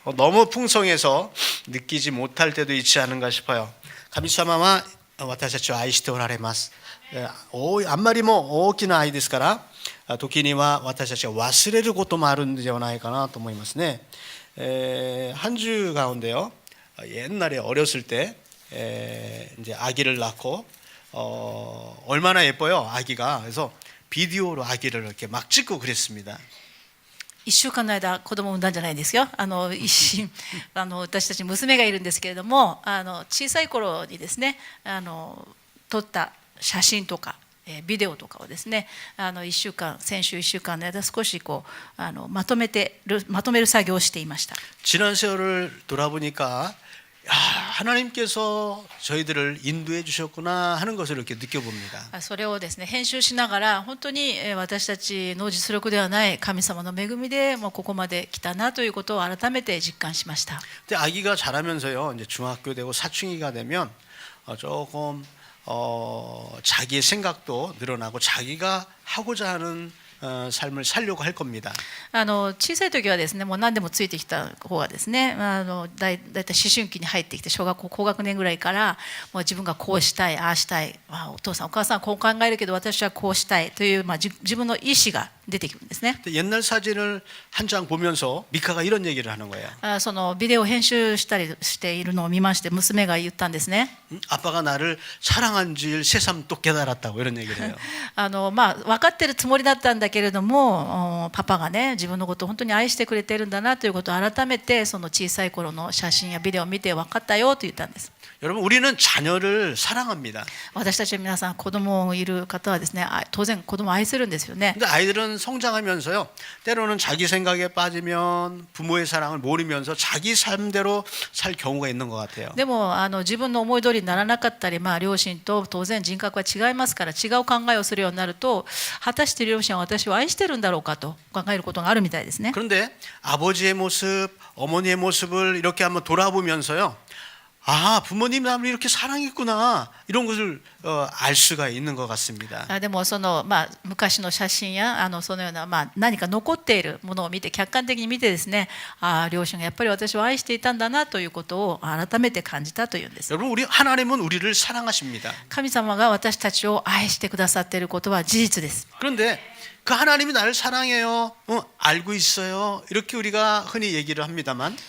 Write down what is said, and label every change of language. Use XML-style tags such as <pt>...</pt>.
<ko>너무 풍성해서 느끼지 못할 때도 있지 않은가 싶어요.</ko> <ja>神様は私たちを愛しておられます。あんまりも大きな愛ですから、時には私たちが忘れることもあるんではないかなと思いますね。</ja> <ko>한 주 가운데요. 옛날에 어렸을 때 이제 아기를 낳고 얼마나 예뻐요, 아기가. 그래서 비디오로 아기를 이렇게 막 찍고 그랬습니다.</ko> <ja>1週間の間子供を産んだんじゃないですよ。一心私たち娘がいるんですけれども、小さい頃にですね、撮った写真とかビデオとかをですね、先週1週間の間少しまとめる作業をしていました。</ja> <ko>지난 세월을 돌아보니까 하나님께서 저희들을 인도해 주셨구나 하는 것을 이렇게 느껴봅니다.</ko> <ja>それをですね、編集しながら本当に私たちの実力ではない神様の恵みでもうここまで来たなということを改めて実感しました。</ja> <ko>근데 아기가 자라면서요, 이제 중학교 되고 사춘기가 되면 조금 자기의 생각도 늘어나고 자기가 하고자 하는 삶을 살려고 할 겁니다.</ko> <ja>小さい時はですね、もう何でもついてきた方がですね、だいたい思春期に入ってきて小学校高学年ぐらいからもう自分がこうしたい、ああしたい、お父さんお母さんはこう考えるけど私はこうしたいという、自分の意思が出てくるんですね。</ja> <ko>옛날 사진을 한 장 보면서 미카가 이런 얘기를 하는 거예요.</ko> <ja>そのビデオを編集したりしているのを見まして娘が言ったんですね。</ja> <ko>아빠가 나를 사랑한 줄 새삼 또 깨달았다고 이런 얘기를 해요.</ko> <ja>分かってるつもりだったんだけれども、パパがね自分のことを本当に愛してくれてるんだなということを改めてその小さい頃の写真やビデオを見て分かったよと言ったんです。</ja> <ko>여러분, 우리는 자녀를 사랑합니다.</ko> <ja>私たち皆さん子供いる方はですね、当然子供を愛するんですよね。</ja> <ko>근데 아이들은 성장하면서요, 때로는 자기 생각에 빠지면 부모의 사랑을 모르면서 자기 삶대로 살 경우가 있는 것 같아요.</ko> <ja>でも自分の思い通りにならなかったり、両親と当然人格は違いますから違う考えをするようになると、果たして両親は私を愛してるんだろうかと考えることがあるみたいですね。</ja> <ko>그런데 아버지의 모습, 어머니의 모습을 이렇게 한번 돌아보면서요, 부모님 나를 이렇게 사랑했구나 이런 것을 알 수가 있는 것 같습니다.</ko> <ja>でも昔の写真やそのような、何か残っているものを見て客観的に見てですね、両親がやっぱり私を愛していたんだなということを改めて感じたというんです。</ja> <ko>여러분, 하나님은 우리를 사랑하십니다.</ko> <ja>神様が私たちを愛してくださっていることは事実です。</ja> <ko>그런데 그 하나님이 나를 사랑해요, 알고 있어요, 이렇게 우리가 흔히 얘기를 합니다만,</ko>